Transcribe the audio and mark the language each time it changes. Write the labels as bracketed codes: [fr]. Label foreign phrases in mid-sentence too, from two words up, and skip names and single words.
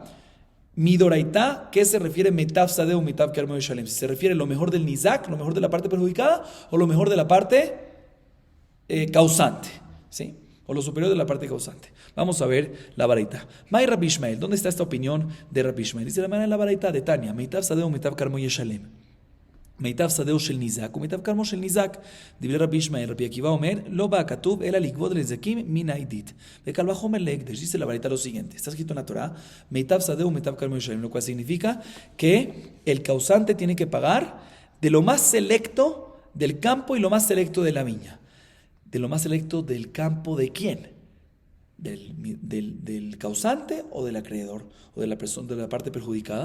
[es] Midoraita, ¿qué se refiere [he] מיטב שדהו, מיטב כרמו [es] y Shalem? Si se refiere lo mejor del Nizak, lo mejor de la parte perjudicada, o lo mejor de la parte causante, ¿sí? O lo superior de la parte causante. Vamos a ver la baraita. May Rabbi Ishmael, ¿dónde está esta opinión de Rabbi Ishmael? Dice la manera de la baraita de Tania, [he] מיטב שדהו, מיטב כרמו [es] y Shalem. [he] מיטב שדהו של ניזק ומיטב כרמו של ניזק. דברי רבי ישמעאל, רבי עקיבא אומר, לא בא כתוב אלא לגבות לנזקים מן העדית. וקל וחומר להקדש. [es] Dice la varita lo siguiente, está escrito en la Torah, [he] מיטב שדהו ומיטב כרמו של שלם, [es] lo cual significa que el causante tiene que pagar de lo más selecto del campo y lo más selecto de la viña. De lo más selecto del campo ¿de quién? Del causante o del acreedor o de la persona, de la parte perjudicada.